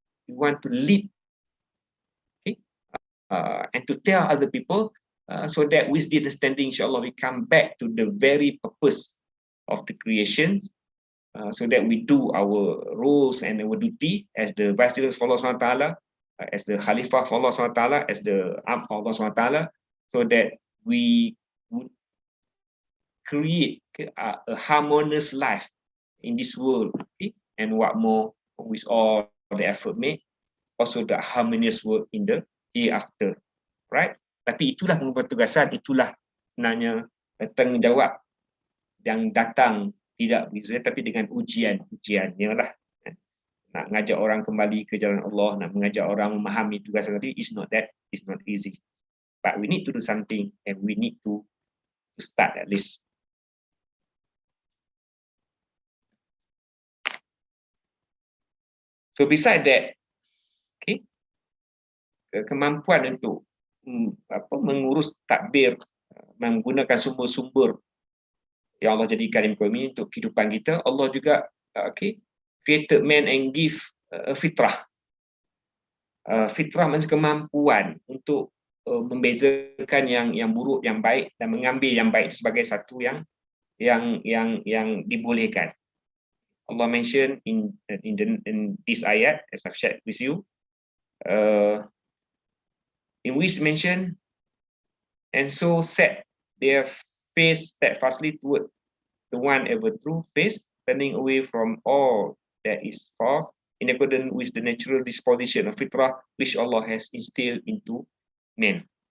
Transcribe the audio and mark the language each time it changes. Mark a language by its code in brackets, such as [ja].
[en] We want to lead, okay, and to tell other people, so that with the understanding, insyaAllah, we come back to the very purpose of the creation, so that we do our roles and our duty as the vice for Allah SWT, as the Khalifah for Allah SWT, as the Abd for Allah SWT, so that we would create a harmonious life in this world, okay? And what more, with all the effort made, also the harmonious world in the hereafter, right? [ms] Tapi itulah penugasan, itulah sebenarnya tanggungjawab yang datang tidak begitu, tapi dengan ujiannya lah. Nak mengajak orang kembali ke jalan Allah, nak mengajak orang memahami tugasan tadi, [en] it's not easy. But we need to do something, and we need to start at least. So beside that, okay, [ms] kemampuan untuk mengurus tadbir, menggunakan sumber-sumber yang Allah jadikan di muka bumi untuk kehidupan kita, Allah juga [en] created man and give a [ms] fitrah. Fitrah maksudnya kemampuan untuk membezakan yang buruk, yang baik, dan mengambil yang baik itu sebagai satu yang dibolehkan. [en] Allah mention in this ayat, as I've shared with you, in which mention, and so set their face steadfastly toward the one ever true face, turning away from all that is false, in accordance with the natural disposition of fitrah which Allah has instilled into men.